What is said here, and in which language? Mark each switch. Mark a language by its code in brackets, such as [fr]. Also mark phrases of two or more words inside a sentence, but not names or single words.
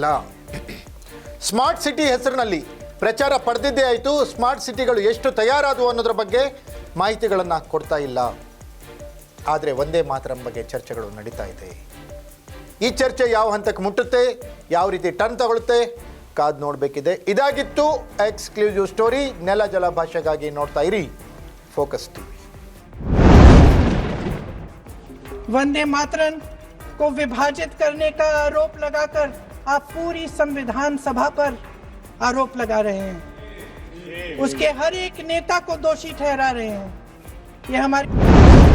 [en] smart city [kn] ಹೆಸರಿನಲ್ಲಿ ಪ್ರಚಾರ ಪಡೆದಿದ್ದೇ ಆಯಿತು, [en] smart cities [kn] ಎಷ್ಟು ತಯಾರಾದವು ಅನ್ನೋದ್ರ ಬಗ್ಗೆ ಮಾಹಿತಿಗಳನ್ನು ಕೊಡ್ತಾ ಇಲ್ಲ. ಆದರೆ ಒಂದೇ ಮಾತರಂ ಬಗ್ಗೆ ಚರ್ಚೆಗಳು ನಡೀತಾ ಇದೆ. ಈ ಚರ್ಚೆ ಯಾವ ಹಂತಕ್ಕೆ ಮುಟ್ಟುತ್ತೆ, ಯಾವ ರೀತಿ ಟರ್ನ್ ತಗೊಳುತ್ತೆ, ಕಾದು ನೋಡಬೇಕಿದೆ. ಇದಾಗಿತ್ತು [en] exclusive story. [kn] ನೆಲ ಜಲ ಭಾಷೆಗಾಗಿ ನೋಡ್ತಾ ಇರಿ ಫೋಕಸ್ ಟಿವಿ. [hi] वंदे मातरम को विभाजित करने का आरोप लगाकर आप पूरी संविधान सभा पर आरोप लगा रहे हैं, उसके हर एक नेता को दोषी ठहरा रहे हैं. ये हमारी